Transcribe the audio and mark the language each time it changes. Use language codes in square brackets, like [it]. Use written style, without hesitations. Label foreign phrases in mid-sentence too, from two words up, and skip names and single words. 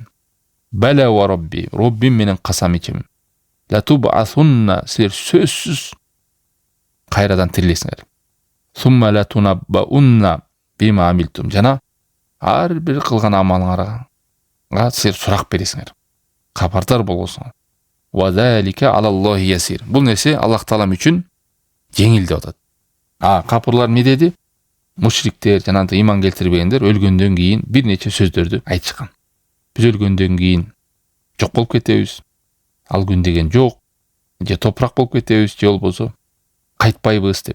[ar] بلى وربي, [ky] Роббим менен касам ичем. Латубасунна, силер сөзсүз кайрадан тирилесиңер. [ar] ثم لتنبؤن بما عملتم. [ky] Жана ар бир кылган амалыңарга силер сурак бересиңер. Кабардар болосуңар. [ar] وذلك على الله يسير. [ky] Бул нерсе Аллах Таалам үчүн жеңил деп атат. Капырлар эмне деди? Мушриктер жана иман келтирбегендер өлгөндөн кийин бир нече сөздөрдү айтышкан. Биз өлгөндөн кийин жок болуп кетебиз. Ал күн деген жок. Же топурак болуп кетебиз, же болбосо кайтпайбыз деп.